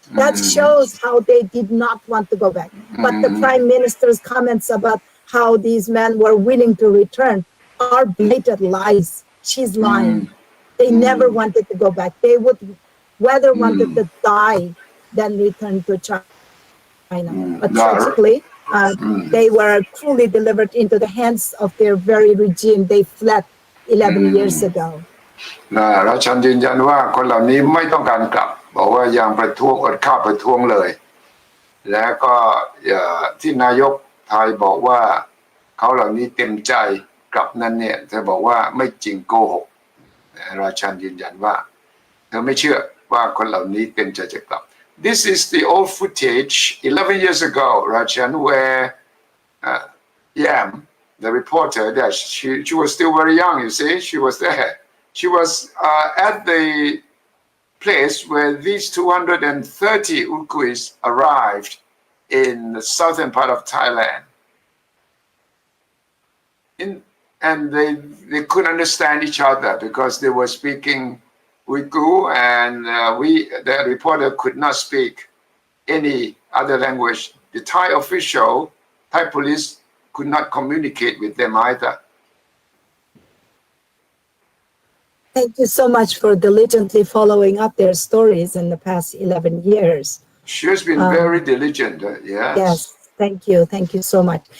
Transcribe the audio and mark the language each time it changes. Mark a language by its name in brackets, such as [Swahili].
[English] That shows how they did not want to go back. But the Prime Minister's comments about how these men were willing to return are blatant lies. She's lying. They never wanted to go back. They would rather wanted to die than return to China. But tragically, they were cruelly delivered into the hands of their very regime they fled 11 years ago. [Thai] ราชันยืนยันว่าคนเหล่านี้ไม่ต้องการกลับบอกว่ายังประท้วงอดข้าวประท้วงเลยและก็ ที่นายกไทยบอกว่าเขาเหล่านี้เต็มใจกลับนั้นเนี่ยเธอบอกว่าไม่จริงโกหกราชันยืนยันว่าเธอไม่เชื่อว่าคนเหล่านี้เต็มใจจะกลับ [English] This is the old footage 11 years ago Rachan where Yam the reporter that she was still very young you see she was there she was at the place where these 230 Uyghurs arrived in the southern part of Thailand and they couldn't understand each other because they were speaking Uyghur and the reporter could not speak any other language. The Thai official, Thai police could not communicate with them either. Thank you so much for diligently following up their stories in the past 11 years. She has been very diligent, yes. Yes, thank you so much.